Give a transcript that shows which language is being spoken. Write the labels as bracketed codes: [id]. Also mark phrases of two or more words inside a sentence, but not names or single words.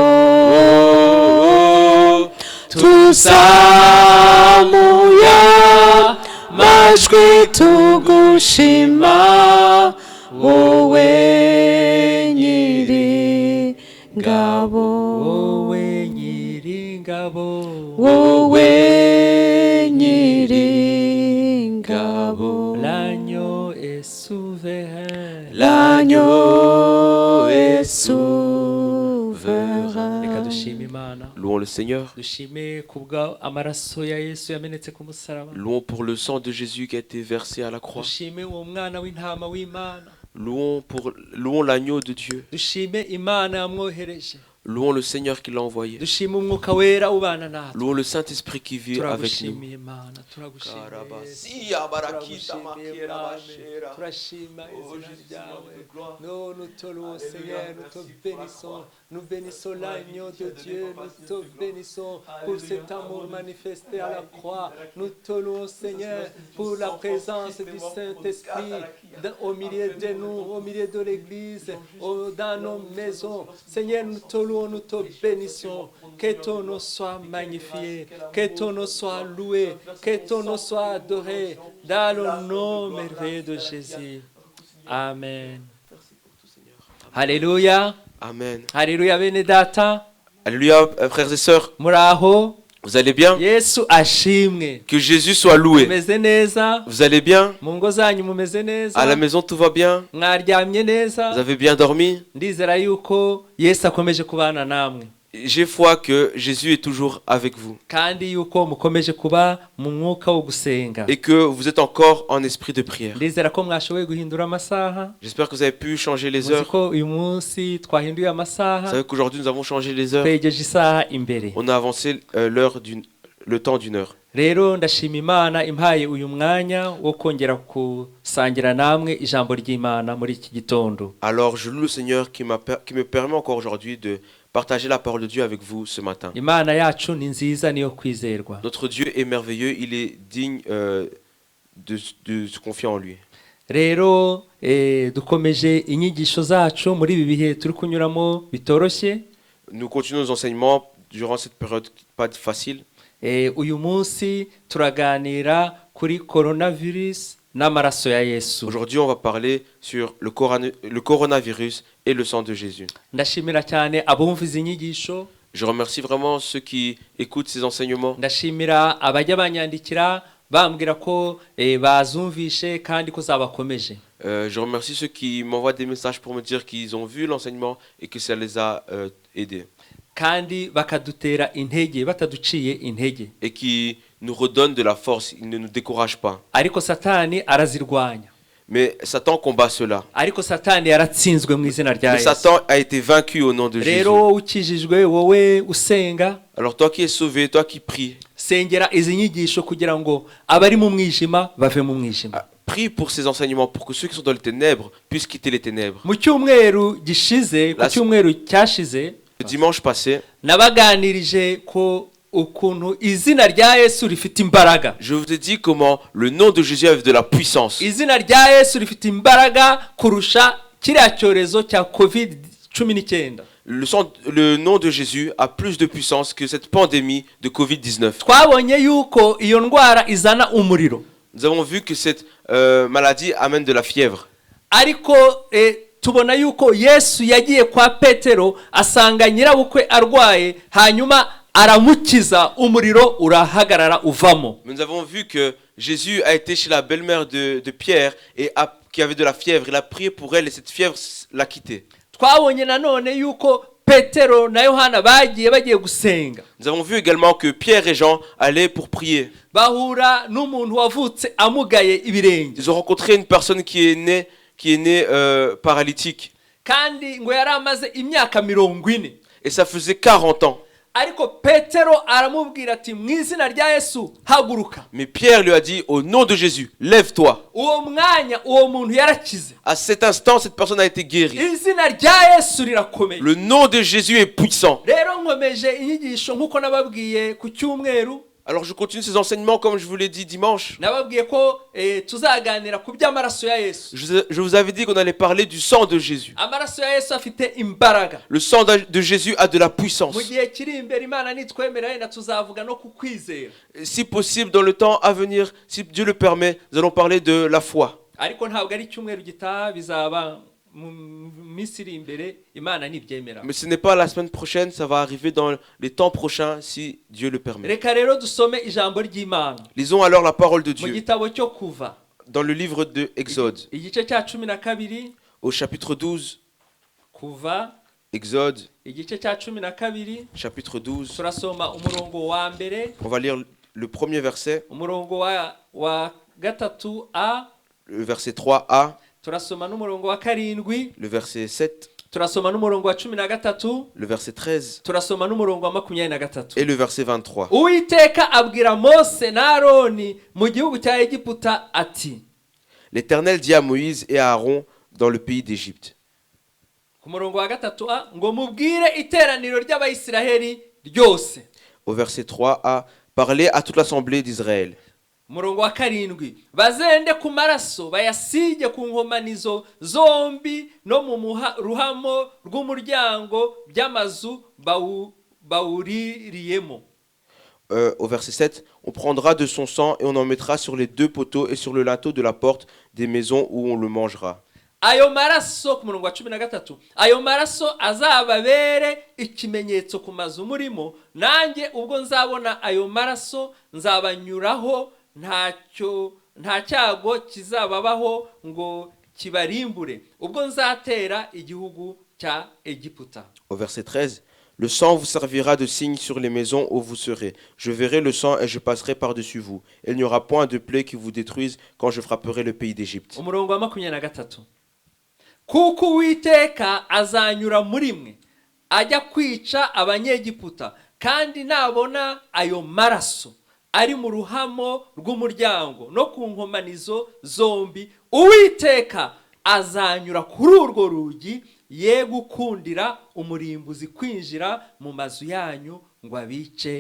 [rw] Tuzamuye amajwi tugushima, wowe nyiringabo, wowe nyiringabo, wowe nyiringabo. [fr] l'agneau est souverain. L'agneau est [rw] Reka [fr] souverain. [rw] dushime Imana, [fr] Louons le Seigneur. [rw] dushime kubwa amaraso ya Yesu yamenetse ku musaraba, [fr] Louons pour le sang de Jésus qui a été versé à la croix. [rw] dushime uwo mwana w'intama w'Imana, [fr] Louons l'agneau de Dieu. [rw] dushime Imana yamwohereje, [fr] Louons le Seigneur qui l'a envoyé. [rw] dushima umwuka wera ubana natwe [fr] Louons le Saint-Esprit qui vit avec nous. [rw] turagushimiye Imana turagushimiye Karabasiya barakita turagushimiye makera Mwami bashera. turashima Oh izina Jésus, ryawe [fr] Seigneur de gloire. non nous te louons Alléluia, Seigneur nous te merci pour la bénissons croix. nous bénissons l'agneau de Alléluia, Dieu Papa, nous te Seigneur de gloire. bénissons pour Alléluia, cet amour amour de manifesté Dieu. à la croix nous te louons Seigneur pour la présence du Saint-Esprit au milieu de nous au milieu de l'église dans nos maisons Seigneur nous te louons nous te bénissons que ton nom soit magnifié que ton nom soit loué que ton nom soit adoré dans le nom merveilleux de Jésus amen Alléluia Amen. [rw] Alléluia bene data [fr] Alléluia, frères et sœurs. [rw] muraho [fr] Vous allez bien? [rw] Yesu ashimwe [fr] Que Jésus soit loué. [rw] mumeze neza [fr] Vous allez bien? [rw] mu ngo zanyu mumeze neza [fr] À la maison, tout va bien? [rw] mwaryamye neza [fr] Vous avez bien dormi? [rw] ndizera yuko Yesu akomeje kubana namwe [fr] J'ai foi que Jésus est toujours avec vous [rw] kandi yuko mukomeje kuba mu mwuka wo gusenga [fr] et que vous êtes encore en esprit de prière. [rw] ndizera ko mwashoboye guhindura amasaha [fr] J'espère que vous avez pu changer les [rw] muzi [fr] heures. [rw] ko uyu munsi twahinduye [fr] Vous [rw] amasaha [fr] savez qu'aujourd'hui, nous avons changé les heures. [rw] twegeje isaha imbere [fr] On a avancé le temps d'une heure. [rw] rero ndashima Imana impaye uyu mwanya wo kongera gusangira namwe ijambo ry'Imana muri iki gitondo [fr] Alors, je loue le Seigneur qui me permet encore aujourd'hui de partager la parole de Dieu avec vous ce matin. [rw] Imana yacu ni nziza niyo kwizerwa [fr] Notre Dieu est merveilleux, il est digne de se confier en lui. [rw] rero dukomeje inyigisho zacu muri ibi bihe turi kunyuramo bitoroshye [fr] Nous continuons nos enseignements durant cette période pas facile. [rw] uyu munsi turaganira kuri coronavirus n'amaraso ya Yesu [fr] Aujourd'hui, on va parler sur le coronavirus et le sang de Jésus. [rw] ndashimira cyane abumva izi nyigisho [fr] Je remercie vraiment ceux qui écoutent ces enseignements. [rw] ndashimira abajya banyandikira bambwira ko bazumvishe kandi ko zabakomeje [fr] Je remercie ceux qui m'envoient des messages pour me dire qu'ils ont vu l'enseignement et que ça les a aidés. [rw] kandi bakadutera intege bataduciye intege [fr] Et qui nous redonnent de la force, ils ne nous découragent pas. [rw] ariko satani arazirwanya [fr] Mais Satan combat cela. [rw] ariko satani yaratsinzwe mu izina rya [fr] Mais [rw] Yesu [fr] Satan a été vaincu au nom de Jésus. [rw] rero wowe ukijijwe wowe usenga [fr] Alors toi qui es sauvé, toi qui pries, [rw] sengera izi nyigisho kugira ngo abari mu mwijima bave mu mwijima [fr] prie pour ces enseignements, pour que ceux qui sont dans les ténèbres puissent quitter les ténèbres. [rw] mu cyumweru gishize ku cyumweru cyashize [fr] Le dimanche passé, [rw] nabaganirije ko ukuntu izina rya Yesu rifite imbaraga [fr] je vous ai dit comment le nom de Jésus avait de la puissance. [rw] izina rya Yesu rifite imbaraga kurusha kiriya cyorezo cya COVID-19 [fr] Le nom de Jésus a plus de puissance que cette pandémie de Covid-19. [rw] twabonye yuko iyo ndwara izana umuriro [fr] Nous avons vu que cette maladie amène de la fièvre. [rw] ariko tubona yuko Yesu yagiye kwa Petero asanga nyirabukwe arwaye hanyuma aramukiza umuriro urahagarara uvamo [fr] Nous avons vu que Jésus a été chez la belle-mère de Pierre et qui avait de la fièvre. Il a prié pour elle et cette fièvre l'a quittée. [rw] twabonye nanone yuko Petero na Yohana bagiye gusenga [fr] Nous avons vu également que Pierre et Jean allaient pour prier. [rw] bahura n'umuntu wavutse amugaye ibirenge [fr] Ils ont rencontré une personne qui est née paralytique. [rw] kandi ngo yari amaze imyaka 40 [fr] Et ça faisait 40 ans. [rw] ariko Petero aramubwira ati mu izina rya Yesu haguruka [fr] Mais Pierre lui a dit, au nom de Jésus, lève-toi. [rw] uwo mwanya uwo muntu yarakize [fr] À cet instant, cette personne a été guérie. [rw] izina rya Yesu rirakomeye [fr] Le nom de Jésus est puissant. [rw] rero nkomeje inyigisho nkuko nababwiye ku cyumweru [fr] Alors je continue ces enseignements comme je vous l'ai dit dimanche. [rw] nababwiye ko tuzaganira ku by'amaraso ya Yesu [fr] Je vous avais dit qu'on allait parler du sang de Jésus. [rw] amaraso ya Yesu afite imbaraga [fr] Le sang de Jésus a de la puissance. [rw] mu gihe kiri imbere Imana nitwemera yenda tuzavuga no ku kwizera [fr] Si possible, dans le temps à venir, si Dieu le permet, nous allons parler de la foi. [rw] ariko ntabwo ari icyumweru gitaha bizaba mu minsi iri imbere Imana nibyemera [fr] Mais ce n'est pas la semaine prochaine, ça va arriver dans les temps prochains si Dieu le permet. [rw] reka rero dusome ijambo ry'Imana [fr] Lisons alors la parole de [rw] mu [fr] Dieu [rw] gitabo cyo kuva [fr] dans le livre de Exode, [rw] igice cya 12 [fr] au chapitre 12. [rw] kuva [fr] Exode, [rw] igice cya 12 [fr] chapitre 12. [rw] turasoma umurongo wa mbere [fr] On va lire le premier verset, [rw] umurongo wa gatatu a [fr] le verset 3a, [rw] turasoma n'umurongo wa karindwi [fr] le verset 7 [rw] turasoma n'umurongo wa 13, [fr] le verset 13 [rw] turasoma n'umurongo wa 23. [fr] et le verset 23. [rw] Uwiteka abwira Mose na Aroni mu gihugu cya Egiputa ati. [fr] L'Éternel dit à Moïse et à Aaron dans le pays d'Égypte. [rw] Ku murongo wa 3 ngo mubwire iteraniro ry'Abayisiraheli ryose. [fr] Au verset 3a, parlez à toute l'assemblée d'Israël. [rw] Murongo wa 7 bazende ku maraso bayasige ku nkomanizo zombi no mu ruhamo rw'umuryango by'amazu bawuririyemo. [fr] Au verset 7, on prendra de son sang et on en mettra sur les 2 poteaux et sur le linteau de la porte des maisons où on le mangera. [rw] Ayo maraso ku murongo wa 13 ayo maraso azababere ikimenyetso ku mazu murimo, nanjye ubwo nzabona ayo maraso nzabanyuraho, nta cyago kizababaho ngo kibarimbure ubwo nzatera igihugu cya Egiputa. [fr] Au verset 13, le sang vous servira de signe sur les maisons où vous serez. Je verrai le sang et je passerai par-dessus vous. Il n'y aura point de plaie qui vous détruise quand je frapperai le pays d'Égypte. [rw] Umurongo wa 23 kuko Uwiteka azanyura muri mwe ajya kwica abanyegiputa, kandi nabona ayo maraso ari mu ruhamo rw'umuryango no ku nkomanizo zombi, Uwiteka azanyura kuri urwo rugi ye gukundira umurimbuzi kwinjira mu mazu yanyu ngo abice.